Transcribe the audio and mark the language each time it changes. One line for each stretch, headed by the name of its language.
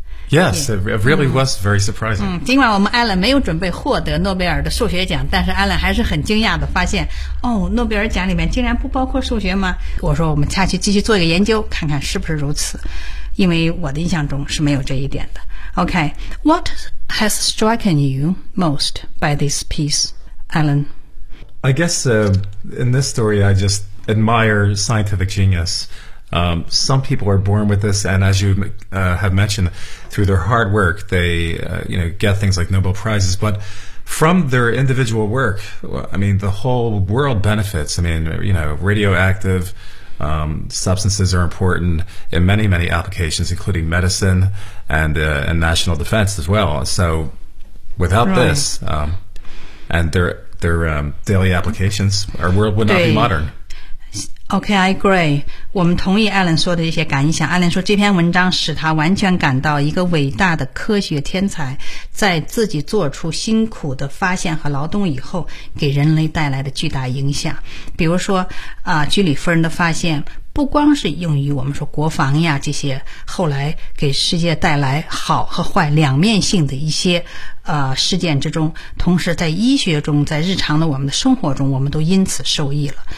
English: Yes, it really was very surprising.
Chinese: 尽管我们 Alan 没有准备获得诺贝尔的数学奖，但是 Alan 还是很惊讶地发现，哦，诺贝尔奖里面竟然不包括数学吗？我说我们下去继续做一个研究，看看是不是如此，因为我的印象中是没有这一点的。
English: Okay, what has struck you most by this piece, Alan? I guess in this story, I just admire scientific genius. Some people are born with this, and as you have mentioned, through their hard work, they get things like Nobel Prizes. But from their individual work, I mean, the whole world benefits. I mean, radioactive substances are important in many, many applications, including medicine and national defense as well. So without this, and their daily applications, our world would not be modern. Okay, I agree.
Chinese: 我们同意 Alan 说的一些感想。 Alan 说这篇文章使他完全感到一个伟大的科学天才在自己做出辛苦的发现和劳动以后给人类带来的巨大影响。比如说居里夫人的发现不光是用于我们说国防呀这些后来给世界带来好和坏两面性的一些事件之中，同时在医学中，在日常的我们的生活中，我们都因此受益了。